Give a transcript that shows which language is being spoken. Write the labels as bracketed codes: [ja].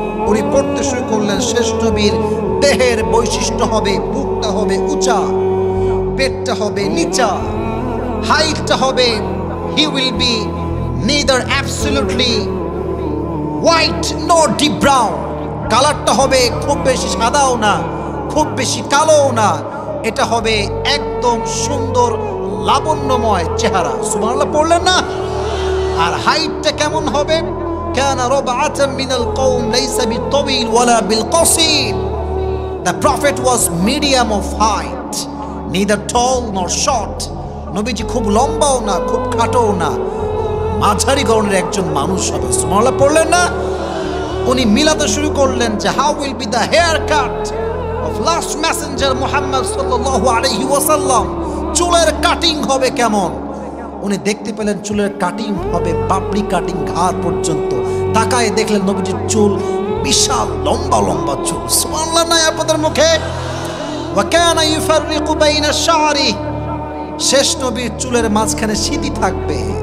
[bn] উনি পড়তে শুরু করলেন, শেষ নবীর দেহের বৈশিষ্ট্য হবে, বুকটা হবে উঁচা, পেটটা হবে নিচা, হাইটটা হবে, [en] he will be neither absolutely white nor deep brown, [bn] কালারটা হবে খুব বেশি সাদাও না, খুব বেশি কালোও না, এটা হবে একদম সুন্দর লাবণ্যময় চেহারা। সুবহানাল্লাহ পড়লেন না? আর হাইটটা কেমন হবে? [ar] কানা রাবআতাম মিনাল কওম লাইসা বিতাবিল ওয়ালা বিলকাসির, [en] the prophet was medium of height, neither tall nor short. [bn] নবীজি খুব লম্বাও না, খুব খাটোও না, মাঝারি গড়নের একজন মানুষ হবে। সুবহানাল্লাহ পড়লেন না? উনি মিলাতে শুরু করলেন যে [en] how will be the haircut of last messenger [bn] Muhammad sallallahu alayhi wasallam, চুলের কাটিং হবে কেমন? উনি দেখতে পেলেন চুলের কাটিং হবে পাপড়ি কাটিং, ঘাড় পর্যন্ত। তাকায় দেখলেন নবীজির চুল বিশাল লম্বা লম্বা চুল। সুবহানাল্লাহ নাই আপনাদের মুখে? [ar] ওয়া কানা ইউফাররিকু বাইনা শা'রি, [bn] শেষ নবীর চুলের মাঝখানে সিঁথি থাকবে